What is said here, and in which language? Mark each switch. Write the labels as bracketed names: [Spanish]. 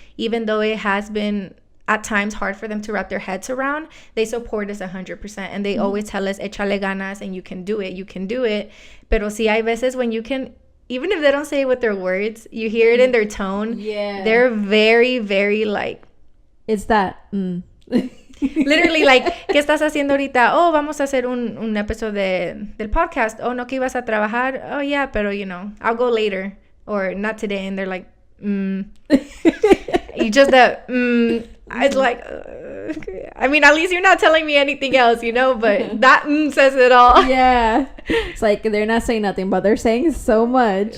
[English] Even though it has been at times hard for them to wrap their heads around, they support us 100%. And they always tell us, échale ganas, and you can do it. Pero sí hay veces when you can, even if they don't say it with their words, you hear it in their tone. Yeah. They're very, very like... It's that... [Spanish] Literally, like, ¿qué estás haciendo ahorita? Oh, vamos a hacer un episodio del podcast. Oh, no, que ibas a trabajar. [English] Oh, yeah, pero, I'll go later. Or not today. And they're like, You just it's like, I mean, at least you're not telling me anything else, but that says it all. Yeah. It's like they're not saying nothing, but they're saying so much.